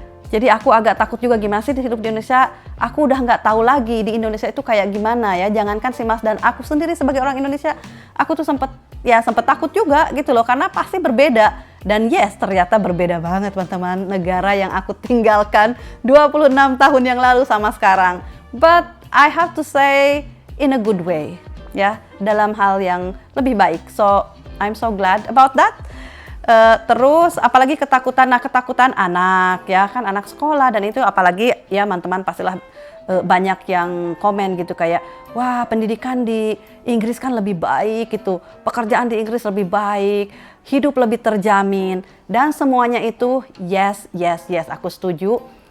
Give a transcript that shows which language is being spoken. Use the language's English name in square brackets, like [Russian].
[Indonesian] Jadi aku agak takut juga gimana sih hidup di Indonesia. Aku udah nggak tahu lagi di Indonesia itu kayak gimana ya. Jangankan si Mas dan aku sendiri sebagai orang Indonesia, aku tuh sempet takut juga gitu loh. Karena pasti berbeda. Dan yes, ternyata berbeda banget teman-teman. Negara yang aku tinggalkan 26 tahun yang lalu sama sekarang. [English] But I have to say in a good way. [Indonesian] Ya, dalam hal yang lebih baik. [English] So, I'm so glad about that. [Indonesian] Terus apalagi ketakutan anak ya kan, anak sekolah dan itu apalagi ya teman-teman pastilah banyak yang komen gitu kayak wah pendidikan di Inggris kan lebih baik gitu, pekerjaan di Inggris lebih baik, hidup lebih terjamin dan semuanya itu yes aku setuju.